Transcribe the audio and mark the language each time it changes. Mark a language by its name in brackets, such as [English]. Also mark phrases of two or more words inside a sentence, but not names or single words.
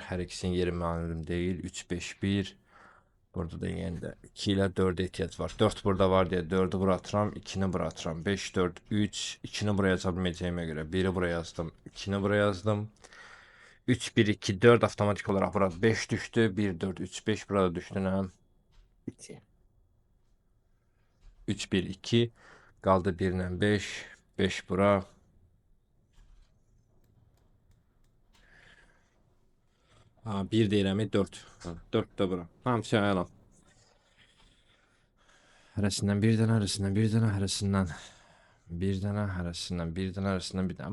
[Azerbaijani] Hər ikisinin yeri məlum deyil. 3, 5, 1. Burada da yenə də 2 ilə 4'e ihtiyac var. 4 burada var deyə 4'ü bura atıram, 2'ni bura atıram. 5, 4, 3, 2'ni buraya yaza bilməyəcəyimə görə 1'i buraya yazdım, 2'ni buraya yazdım. 3, 1, 2, 4 avtomatik olarak burada 5 düştü. 1, 4, 3, 5 burada düştü. Ne? 2. 3, 1, 2. Qaldı 1 ilə 5. 5 bura. Ha, 1 deyirəm, 4. 4 də bura. Hamısı əla. Hərəsindən bir dənə, hərəsindən bir dənə, hərəsindən bir dənə, hərəsindən bir dənə, hərəsindən bir dənə.